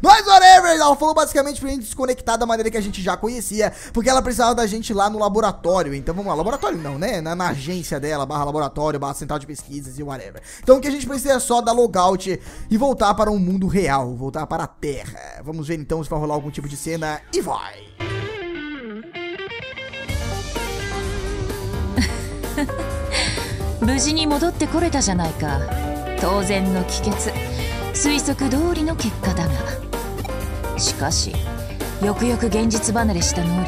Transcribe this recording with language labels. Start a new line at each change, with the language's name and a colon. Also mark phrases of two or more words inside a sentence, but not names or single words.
Portuguese: Mas whatever, ela falou basicamente pra gente desconectar da maneira que a gente já conhecia, porque ela precisava da gente lá no laboratório. Então vamos lá, laboratório não, né? Na agência dela, barra laboratório, barra central de pesquisas e whatever. Então o que a gente precisa é só dar logout e voltar para um mundo real, voltar para a Terra. Vamos ver então se vai rolar algum tipo de cena e vai.
Japanese: 無事に戻ってこれたじゃないか。当然の帰結、推測通りの結果だが、しかしよくよく現実離れした能力だ。